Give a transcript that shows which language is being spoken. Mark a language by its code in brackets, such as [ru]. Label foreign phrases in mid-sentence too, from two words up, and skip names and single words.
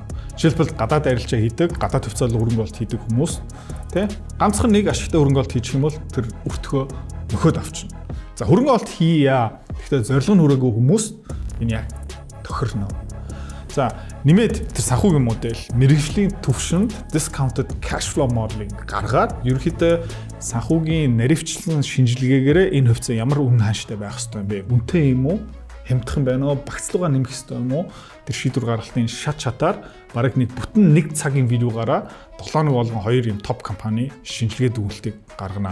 [mn] Жишээлбэл гадаад арилжаа хийдэг, гадаад хувьцаалал хөрөнгө оруулалт хийдэг хүмүүс тий ганцхан нэг ашигтай хөрөнгө оруулалт хийчих юм бол тэр өртгөө нөхөд авчна. За хөрөнгө оруулалт хийя. Гэхдээ зорилго нь хүрээгүй хүмүүс энэ яг тохирно. За нэмээд тэр санхүүгийн модель, мэргэжлийн түвшинд [en] discounted cash flow modeling [mn] гаргаад ерөнхийдөө санхүүгийн наривчлан шинжилгээгээр энэ хувьцаа ямар үнэ ханштай байх ёстой юм бэ? Үнэтэй юм уу? Хямдхан байна уу? Багцлуугаа нэмэх ёстой юм уу? Тэр шийдвэр гаргалтын шат шатаар бараг нэг бүтэн нэг цагийн видеогаараа 7 хоног болгон 2 юм топ компани шинжилгээ дүгнэлтийг гаргана.